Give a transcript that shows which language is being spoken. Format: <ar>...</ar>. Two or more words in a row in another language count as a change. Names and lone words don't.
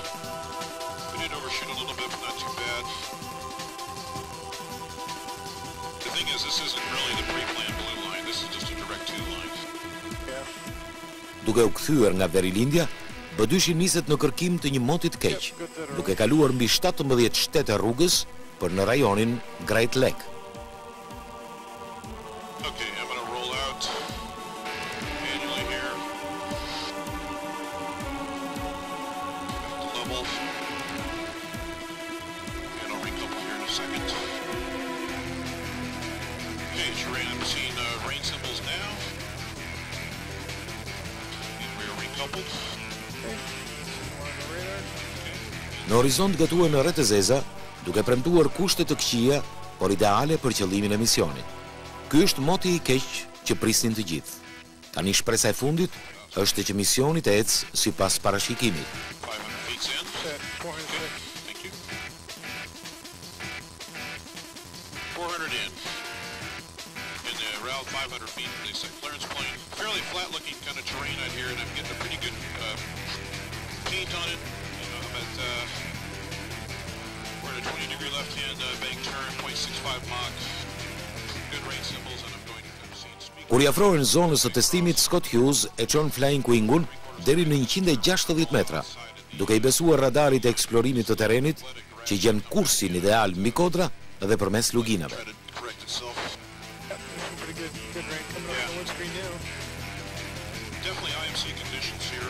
<en>We did overshoot a little bit, but not too bad. The thing is, this isn't really the pre-planned blue line. This is just a direct 2 line.</en> <sq>Duke u kthyer nga verilindja, B2 niset në kërkim të një moti të keq, duke kaluar mbi 17 shtete rrugës për në rajonin Great Lake.</sq> <en>Okay, I'm gonna roll out manually here. Level. And I'll recouple here in a second. Okay, terrain, I'm seeing rain symbols now. And we're recoupled.</en> <sq>Në horizont gatuan në rreth e zeza, duke premtuar kushte të këqija, por ideale për qëllimin e misionit. Ky është moti I keq që prisnin të gjithë. Tani shpresa e fundit është që misioni të ecë sipas parashikimit.</sq> <en>500 feet in. Thank you. 400 in. And about 500 feet, they say. Clearance plane, fairly flat-looking kind of terrain out here, and I'm getting a pretty good paint on it. But we're at a 20-degree left-hand bank turn, 0.65 Mach. Good rain symbols, and I'm going to see and speak.</en> <sq>Kur i afrohen zonës së testimit, Scott Hughes e çon Flying Wing-un deri në 160 metra, duke i besuar radarit e eksplorimit të terrenit që gjen kursin ideal mbi kodra dhe përmes luginave.</sq> <en>Definitely IMC conditions here.</en>